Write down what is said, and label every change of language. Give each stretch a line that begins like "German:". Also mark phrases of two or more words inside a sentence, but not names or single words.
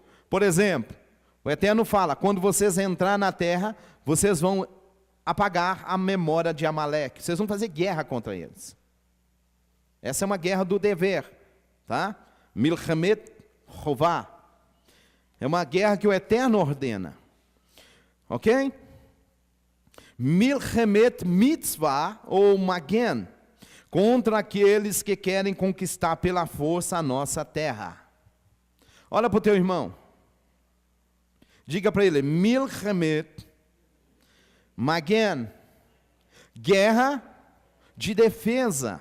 Portuguese: Por exemplo, o Eterno fala, quando vocês entrarem na terra, vocês vão apagar a memória de Amaleque. Vocês vão fazer guerra contra eles. Essa é uma guerra do dever. Tá?
Hebrew: מלחמת חובה.
Portuguese: É uma guerra que o Eterno ordena. Ok?
Hebrew: מלחמת מצוה,
Portuguese: ou Magen, contra aqueles que querem conquistar pela força a nossa terra. Olha para o teu irmão. Diga para ele,
Hebrew: מלחמת מגן,
Portuguese: guerra de defesa.